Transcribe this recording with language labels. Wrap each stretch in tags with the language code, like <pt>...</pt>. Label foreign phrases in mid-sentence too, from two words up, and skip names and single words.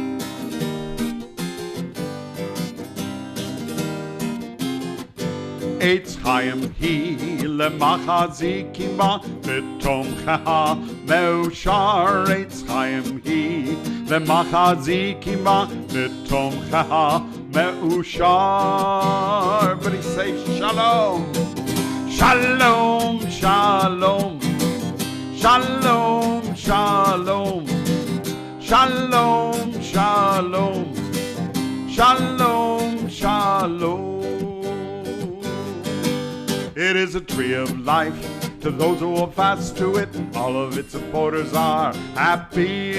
<he>עץ חיים היא למחזיקים בה ותומכיה מאושר. עץ חיים היא למחזיקים בה ותומכיה מאושר.</he> <en>Everybody say shalom.</en> <he>שלום, שלום. שלום, שלום. שלום, שלום. שלום, שלום.</he> <en>It is a tree of life to those who hold fast to it, and all of its supporters are happy.</en>